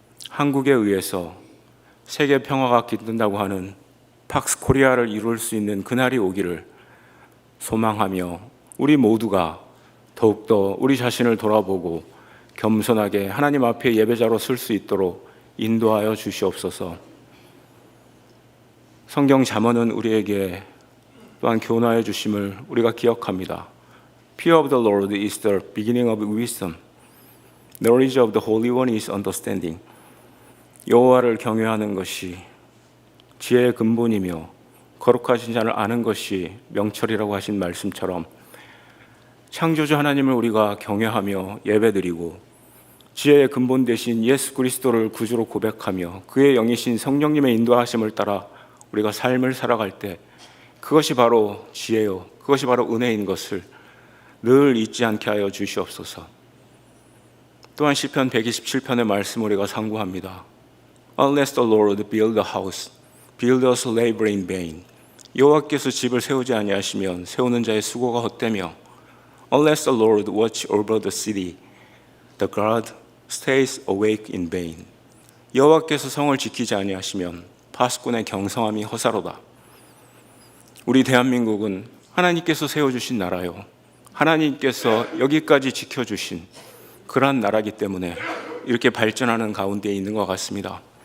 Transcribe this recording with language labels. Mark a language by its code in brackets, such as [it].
[ko] 한국에 의해서 세계 평화가 깃든다고 하는 팍스 코리아를 이룰 수 있는 그날이 오기를 소망하며, 우리 모두가 더욱더 우리 자신을 돌아보고 겸손하게 하나님 앞에 예배자로 설 수 있도록 인도하여 주시옵소서. 성경 잠언은 우리에게 또한 교훈하여 주심을 우리가 기억합니다. [en] Fear of the Lord is the beginning of wisdom. Knowledge of the Holy One is understanding. [ko] 여호와를 경외하는 것이 지혜의 근본이며 거룩하신 자를 아는 것이 명철이라고 하신 말씀처럼, 창조주 하나님을 우리가 경외하며 예배드리고 지혜의 근본 되신 예수 그리스도를 구주로 고백하며 그의 영이신 성령님의 인도하심을 따라 우리가 삶을 살아갈 때, 그것이 바로 지혜요, 그것이 바로 은혜인 것을 늘 잊지 않게 하여 주시옵소서. 또한 시편 127편의 말씀 우리가 상고합니다. [en] Unless the Lord build a house, builders labor in vain. [ko] 여호와께서 집을 세우지 아니하시면 세우는 자의 수고가 헛되며, [en] Unless the Lord watch over the city, the guard stays awake in vain. [ko] 여호와께서 성을 지키지 아니하시면 파수꾼의 경성함이 허사로다. 우리 대한민국은 하나님께서 세워주신 나라요, 하나님께서 여기까지 지켜주신 그러한 나라이기 때문에 이렇게 발전하는 가운데 있는 것 같습니다.